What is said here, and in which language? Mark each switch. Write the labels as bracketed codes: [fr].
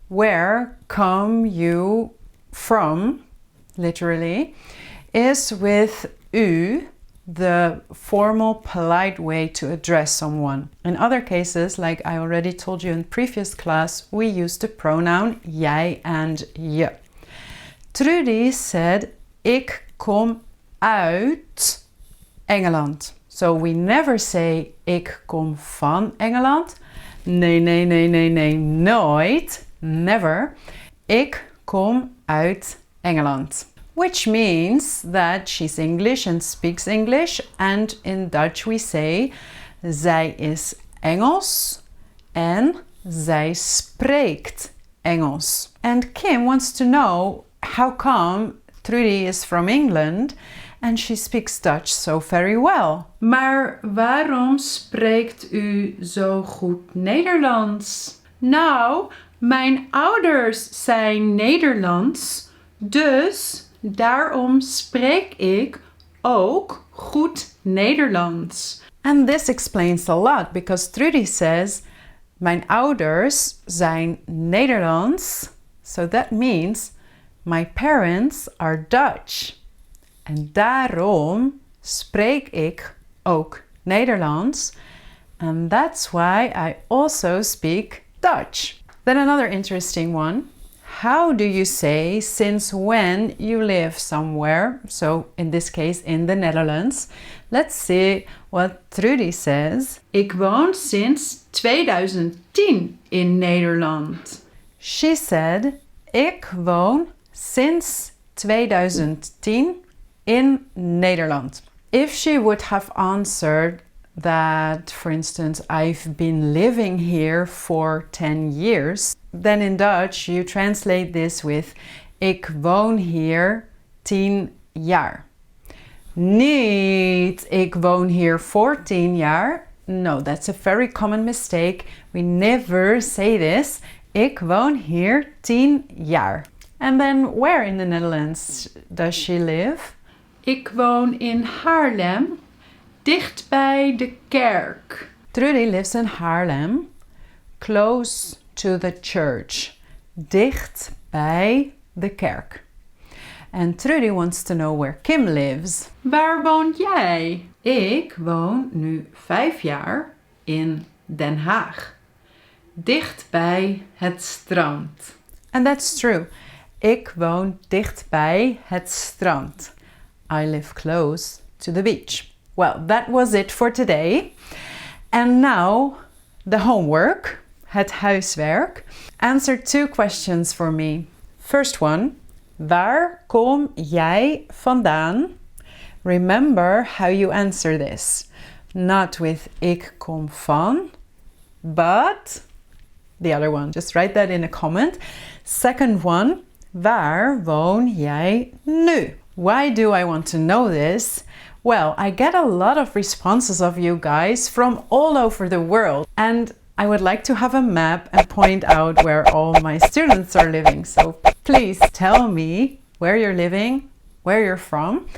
[en] Where come you from, literally, is with u, the formal, polite way to address someone. In other cases, like I already told you in previous class, we use the pronoun [nl] jij [en] and [nl] je. [en] Trudy said, [nl] ik kom uit Engeland. [en] So we never say, [nl] ik kom van Engeland. Nee, nooit. [en] Never. [nl] Ik kom uit Engeland. [en] Which means that she's English and speaks English. And in Dutch we say, [nl] zij is Engels en zij spreekt Engels. [en] And Kim wants to know how come Trudy is from England and she speaks Dutch so very well. [nl] Maar waarom spreekt u zo goed Nederlands? Nou, mijn ouders zijn Nederlands, dus daarom spreek ik ook goed Nederlands. [en] And this explains a lot because Trudy says, [nl] mijn ouders zijn Nederlands, [en] so that means my parents are Dutch. [nl] En daarom spreek ik ook Nederlands. [en] And that's why I also speak Dutch. Then another interesting one. How do you say since when you live somewhere? So in this case in the Netherlands. Let's see what Trudy says. [nl] Ik woon sinds 2010 in Nederland. [en] She said, [nl] ik woon sinds 2010 in Nederland. [en] If she would have answered that, for instance, I've been living here for 10 years, then in Dutch you translate this with [nl] ik woon hier 10 jaar. Niet ik woon hier voor 10 jaar. [en] No, that's a very common mistake. We never say this. Ik woon hier 10 jaar. And then where in the Netherlands does she live? [nl] Ik woon in Haarlem, dicht bij de kerk. [en] Trudy lives in Haarlem, close to the church. [nl] Dicht bij de kerk. [en] And Trudy wants to know where Kim lives. [nl] Waar woon jij? Ik woon nu 5 jaar in Den Haag. Dicht bij het strand. [en] And that's true. [nl] Ik woon dicht bij het strand. [en] I live close to the beach. Well, that was it for today. And now the homework, [nl] het huiswerk. [en] Answer 2 questions for me. First one, [nl] waar kom jij vandaan? [en] Remember how you answer this. Not with [nl] ik kom van, [en] but the other one. Just write that in a comment. Second one, [nl] waar woon jij nu? [en] Why do I want to know this? Well, I get a lot of responses of you guys from all over the world, and I would like to have a map and point out where all my students are living. So please tell me where you're living, where you're from.